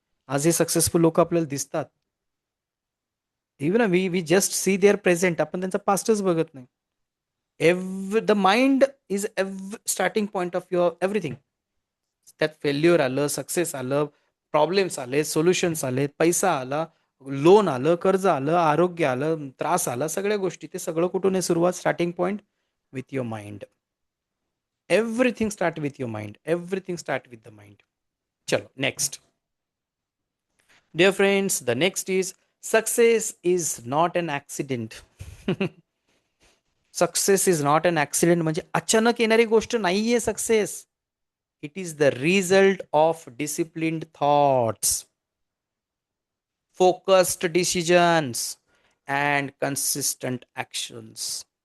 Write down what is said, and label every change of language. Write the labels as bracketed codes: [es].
[mr] आज हे सक्सेसफुल लोक आपल्याला दिसतात. [en] even we just see their present, [mr] आपण त्यांचा पास्टच बघत नाही. [en] The mind is starting point of your everything. [mr] त्यात फेल्युअर आलं, सक्सेस आलं, प्रॉब्लेम्स आले, सोल्युशन्स आले, पैसा आला, लोन आलं, कर्ज आलं, आरोग्य आलं, त्रास आला, सगळ्या गोष्टी. ते सगळं कुठून आहे सुरुवात? [en] Starting point with your mind. Everything start with your mind. Everything start with the mind. चलो next. Dear friends, the next is success is not an accident. Success is not an accident. [mr] म्हणजे अचानक येणारी गोष्ट नाहीये [en] Success. It is the result of disciplined thoughts, focused decisions and consistent actions.